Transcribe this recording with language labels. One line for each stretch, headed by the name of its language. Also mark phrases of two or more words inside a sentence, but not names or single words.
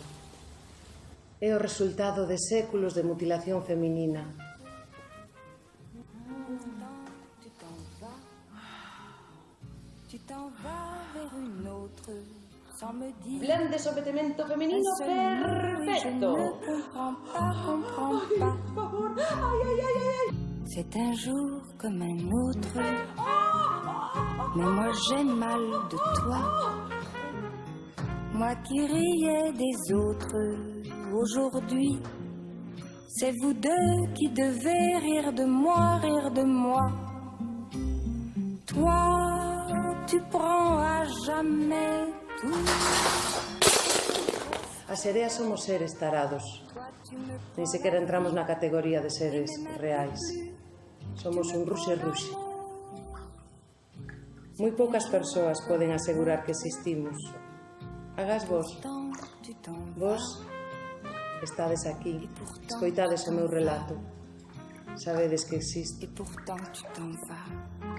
Galician: É o resultado de séculos de mutilación feminina. Blend de sometimento femenino perfecto.
French: C'est un jour comme un autre, mais moi j'ai mal de toi. Moi qui riais des autres, aujourd'hui, c'est vous deux qui devez rire de moi, rire de moi. Toi, tu prends à jamais tout.
Galician: As sereas somos seres tarados. Nin sequera entramos na categoría de seres reais. Somos un ruxe-ruxe. Moi poucas persoas poden asegurar que existimos. Agás vos. Vos estades aquí, escoitades o meu relato. Sabedes que existo.
French: Et pourtant tu t'en vas.